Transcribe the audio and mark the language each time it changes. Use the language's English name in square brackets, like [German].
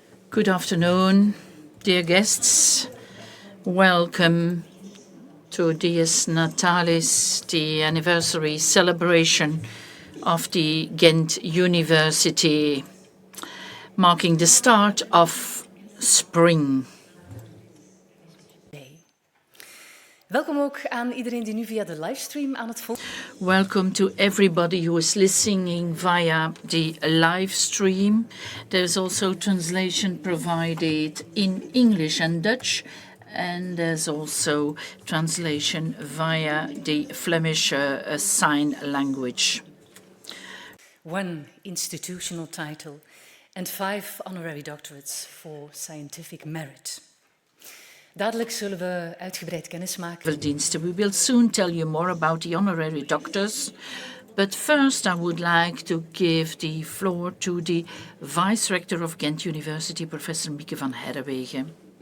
[English] Good afternoon, dear guests. Welcome to this Natalis, the anniversary celebration of the Ghent University, marking the start of spring. [Dutch] Welkom ook aan iedereen die nu via de livestream aan het volgen. [English] Welcome to everybody who is listening via the live stream. There's also translation provided in English and Dutch, and there's also translation via the Flemish sign language. 1 institutional title and 5 honorary doctorates for scientific merit. [Dutch] Dadelijk zullen we uitgebreid kennis maken. [English] We will soon tell you more about the honorary doctors, but first I would like to give the floor to the Vice Rector of Ghent University, Professor Mieke van Herrewegen.